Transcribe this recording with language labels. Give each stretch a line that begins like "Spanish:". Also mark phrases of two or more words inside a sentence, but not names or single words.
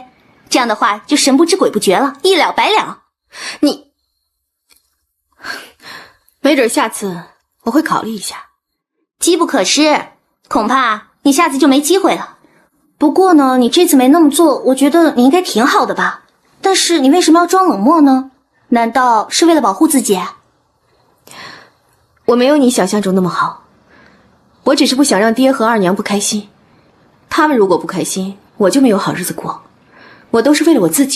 Chinese: 這樣的話就神不知鬼不覺了，一了百了。你，沒準下次我會考慮一下。機不可失。恐怕你下次就沒機會了。不過呢，你這次沒那麼做，我覺得你應該挺好的吧。但是你為什麼要裝冷漠呢？難道是為了保護自己？我沒有你想象中那麼好，我只是不想讓爹和二娘不開心。他們如果不開心，我就沒有好日子過。我都是為了我自己。